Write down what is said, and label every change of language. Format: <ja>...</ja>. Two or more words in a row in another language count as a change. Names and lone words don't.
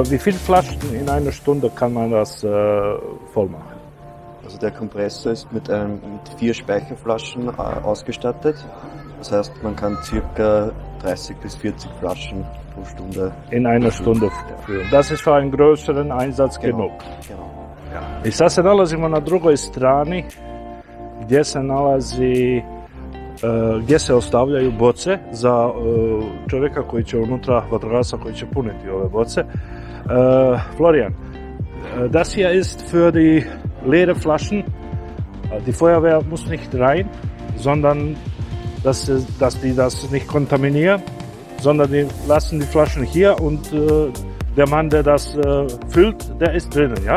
<de>Wie viele Flaschen in einer Stunde kann man das voll machen? Also der Kompressor ist mit 4 Speicherflaschen ausgestattet. Das heißt, man kann ca. 30 bis 40 Flaschen pro Stunde in einer Stunde füllen. Das ist für einen größeren Einsatz genug.</de> <hr>I sad se nalazimo na drugoj strani gdje se ostavljaju boce za čovjeka koji će unutra, vatrogasca koji će puniti ove boce.</hr> <de>Florian, das hier ist für die leere Flaschen. Die Feuerwehr muss nicht rein, sondern dass die das nicht kontaminieren, sondern die lassen die Flaschen hier und der Mann, der das füllt, der ist drinnen, ja?</de>